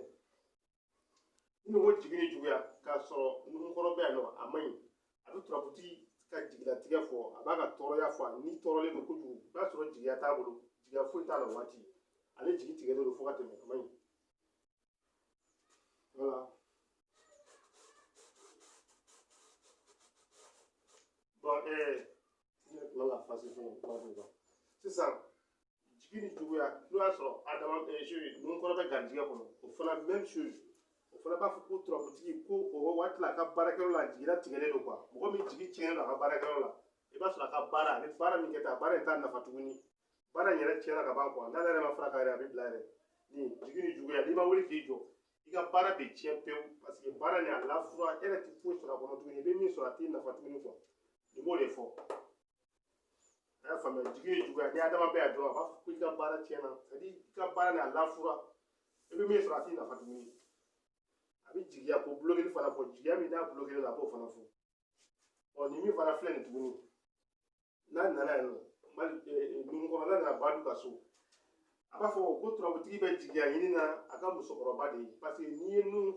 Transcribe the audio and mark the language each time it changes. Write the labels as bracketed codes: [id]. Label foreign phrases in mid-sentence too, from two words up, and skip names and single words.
[bm] Ni ko jigi ni juguya k'a sɔrɔ nunkɔrɔ bɛ yan nɔ a ma ɲi a bɛ turabutigi ka jigilatigɛ fɔ a b'a ka tɔɔrɔya fɔ a ni tɔɔrɔlen don kojugu i b'a sɔrɔ jigiya t'a bolo jigiya foyi t'a la o waati ale jigi tigɛlen don fo ka tɛmɛ a ma ɲi voilà. Bon ne tila la fasi fɛnɛ kuma fɛ quoi sisan jigi ni juguya n'o y'a sɔrɔ adama nunkɔrɔ bɛ garijɛgɛ kɔnɔ o fana [fr] même chose [bm] o fana b'a fɔ ko turabutigi ko o waati la a ka baarakɛyɔrɔ la jigila tigɛlen don quoi mɔgɔ min jigi tiɲɛnen don a ka baarakɛyɔrɔ la i b'a sɔrɔ a ka baara a bɛ baara min kɛ tan a baara in t'a nafa tuguni baara in yɛrɛ tiɲɛna ka ban quoi n'ale yɛrɛ ma fara k'a yɛrɛ a bɛ bila yɛrɛ ni jigi ni juguya n'i ma wuli k'i jɔ i ka baara bɛ tiɲɛ pewu [fr] parce que [bm] baara nin a lafura e yɛrɛ tɛ foyi sɔrɔ a kɔnɔ tuguni i bɛ min sɔrɔ a t'i nafa tuguni quoi nin b'o de fɔ a y'a faamuya jigi ni juguya ni adama bɛ yan dɔrɔn a b'a fɔ ko i ka baara tiɲɛna [fr] c'est à dire [bm] i ka baara nin a lafura i bɛ min sɔrɔ a t'i nafa tuguni a bɛ jigiya ko bulogili fana fɔ jigiya min n'a bulogili la a b'o fana fɔ ɔ nin min fana filɛ nin tuguni n'a nana yan nɔ nunkɔrɔ n'a nana Badu ka so a b'a fɔ ko turabutigi bɛ jigiya ɲini na a ka musokɔrɔba de ye [fr] parce que [bm] n'i ye